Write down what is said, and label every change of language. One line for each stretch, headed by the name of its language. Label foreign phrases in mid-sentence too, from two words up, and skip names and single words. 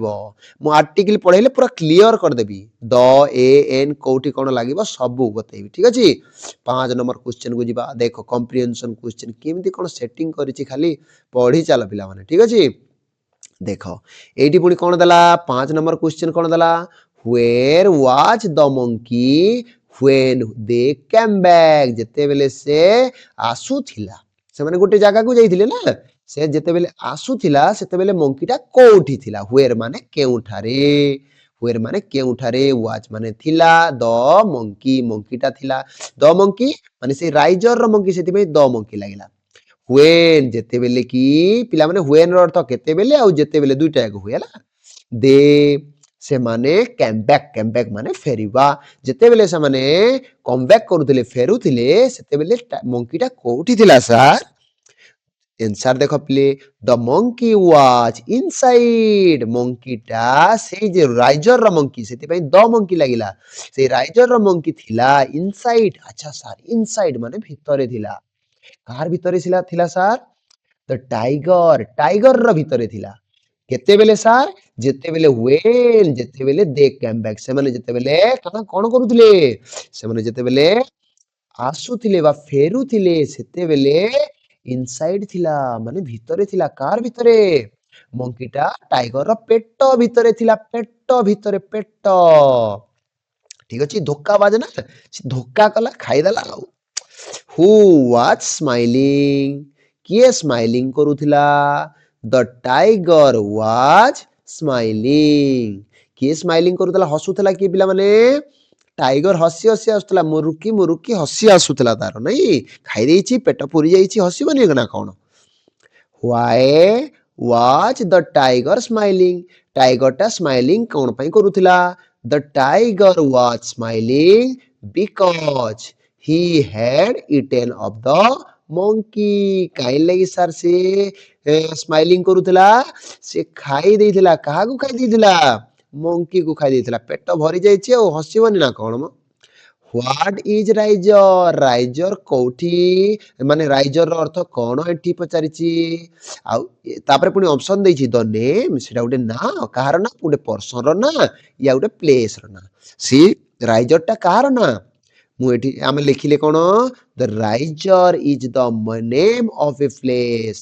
Odia: ମୁଁ ଆର୍ଟିକିଲ ପଢେଇଲେ ପୁରା କ୍ଲିୟର କରିଦେବି।
English: the, a, an
Odia: କୋଉଠି କଣ ଲାଗିବ ସବୁ ବତେଇବି, ଠିକ ଅଛି। 5 ନମ୍ବର କ୍ୱେଶ୍ଚନ କୁ ଯିବା। ଦେଖ
English: comprehension question
Odia: କେମିତି କଣ ସେଟିଂ କରିଛି, ଖାଲି ପଢି ଚାଲ ପିଲାମାନେ, ଠିକ ଅଛି। ଦେଖ ଏଇଠି ପୁଣି କଣ ଦେଲା? 5 ନମ୍ବର କ୍ୱେଶ୍ଚନ କଣ ଦେଲା?
English: Where was the monkey when they came back?
Odia: ଯେତେବେଳେ ସେ ଆସୁଥିଲା, ସେମାନେ ଗୋଟେ ଜାଗାକୁ ଯାଇଥିଲେ ନା, ସେ ଯେତେବେଳେ ଆସୁଥିଲା ସେତେବେଳେ ମଙ୍କିଟା କୋଉଠି ଥିଲା? Where ମାନେ କେଉଁଠାରେ, where ମାନେ କେଉଁଠାରେ, was ମାନେ ଥିଲା,
English: the monkey
Odia: ମଙ୍କିଟା ଥିଲା,
English: the monkey
Odia: ମାନେ ସେ ରାଇଜରର ମଙ୍କି, ସେଥିପାଇଁ
English: the monkey
Odia: ଲାଗିଲା। when ଯେତେବେଳେ କି ପିଲାମାନେ when ର ଅର୍ଥ କେତେବେଳେ ଆଉ ଯେତେବେଳେ ଦୁଇଟା ଯାକ ହୁଏ ହେଲା। ଦେ ସେମାନେ
English: came back
Odia: ମାନେ ଫେରିବା। ଯେତେବେଳେ ସେମାନେ
English: come back
Odia: କରୁଥିଲେ, ଫେରୁଥିଲେ, ସେତେବେଳେ ମଙ୍କିଟା କୋଉଠି ଥିଲା ସାର୍? ଏନ୍ସାର ଦେଖ ପ୍ଲେ,
English: the monkey was inside,
Odia: ମଙ୍କିଟା ସେଇ ଯେ ରାଇଜରର ମଙ୍କି, ସେଥିପାଇଁ
English: the monkey
Odia: ଲାଗିଲା। ସେଇ ରାଇଜରର ମଙ୍କି ଥିଲା ଇନସାଇଡ। ଆଚ୍ଛା ସାର୍, ଇନସାଇଡ ମାନେ ଭିତରେ ଥିଲା। କାହାର ଭିତରେ ଥିଲା ସାର୍?
English: the tiger,
Odia: ଟାଇଗରର ଭିତରେ ଥିଲା। କେତେବେଳେ ସାର୍? ଯେତେବେଳେ when, ଯେତେବେଳେ
English: they came back,
Odia: ସେମାନେ ଯେତେବେଳେ କଣ କରୁଥିଲେ? ସେମାନେ ଯେତେବେଳେ ଆସୁଥିଲେ ବା ଫେରୁଥିଲେ, ସେତେବେଳେ ଇନସାଇଡ ଥିଲା, ମାନେ ଭିତରେ ଥିଲା। କାହାର ଭିତରେ? ମଙ୍କିଟା ଟାଇଗରର ପେଟ ଭିତରେ ଥିଲା, ପେଟ ଭିତରେ, ପେଟ। ଠିକ ଅଛି, ଧୋକା ବାଜେ ନା, ସେ ଧୋକା କଲା, ଖାଇଦେଲା ଆଉ।
English: Who was smiling?
Odia: କିଏ ସ୍ମାଇଲିଂ କରୁଥିଲା?
English: The tiger was smiling.
Odia: କିଏ ସ୍ମାଇଲିଂ କରୁଥିଲା, ହସୁଥିଲା କିଏ ପିଲାମାନେ? ଟାଇଗର ହସି ହସି ଆସୁଥିଲା, ମୁରୁକି ମୁରୁକି ହସି ଆସୁଥିଲା ତାର, ନାଇଁ? ଖାଇ ଦେଇଛି, ପେଟ ପୁରି ଯାଇଛି, ହସିବନି ନା କଣ?
English: Why was the tiger smiling?
Odia: ଟାଇଗରଟା ସ୍ମାଇଲିଂ କଣ ପାଇଁ କରୁଥିଲା?
English: The tiger was smiling because he had eaten of the monkey.
Odia: କାହିଁ ଲାଗି ସାର୍ ସେ ସ୍ମାଇଲିଂ କରୁଥିଲା? ସେ ଖାଇ ଦେଇଥିଲା, କାହାକୁ ଖାଇ ଦେଇଥିଲା? ମଙ୍କିକୁ ଖାଇ ଦେଇଥିଲା। ପେଟ ଭରି ଯାଇଛି ଆଉ ହସିବନି ନା କଣ ମ?
English: What is ରାଇଜର?
Odia: ରାଇଜର କୋଉଠି, ମାନେ ରାଇଜରର ଅର୍ଥ କଣ ଏଠି ପଚାରିଛି। ଆଉ ତାପରେ ପୁଣି ଅପସନ ଦେଇଛି,
English: the name,
Odia: ସେଟା ଗୋଟେ ନାଁ, କାହାର ନାଁ? ଗୋଟେ ପର୍ସନର ନାଁ, ୟା ଗୋଟେ ପ୍ଲେସର ନାଁ। ସେ ରାଇଜରଟା କାହାର ନାଁ? ମୁଁ ଏଠି ଆମେ ଲେଖିଲେ କଣ?
English: the Raiser is the name of a place.